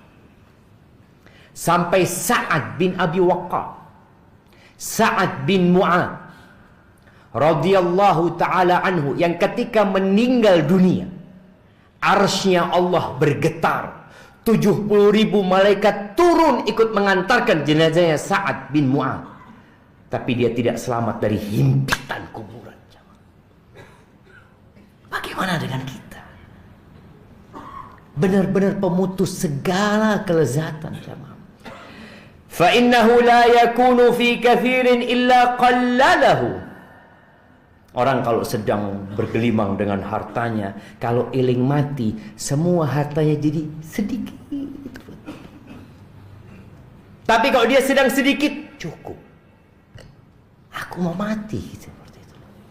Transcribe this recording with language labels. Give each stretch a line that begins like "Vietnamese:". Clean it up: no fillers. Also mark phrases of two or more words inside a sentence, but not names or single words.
Indonesian: Sampai Sa'ad bin Abi Waqqas, Sa'ad bin Mu'adz
Arabic: رضي الله تعالى عنه,
Indonesian: yang ketika meninggal dunia arsy-Nya Allah bergetar, 70.000 malaikat turun ikut mengantarkan jenazahnya Sa'ad bin Mu'adz, tapi dia tidak selamat dari himpitan kuburan. Bagaimana dengan kita? Benar-benar pemutus segala kelezatan, jemaah.
Arabic: فإنه لا يكون في كثير إلا قلله.
Indonesian: Orang kalau sedang bergelimang dengan hartanya, kalau iling mati, semua hartanya jadi sedikit. Tapi kalau dia sedang sedikit, cukup. Aku mau mati, seperti itu.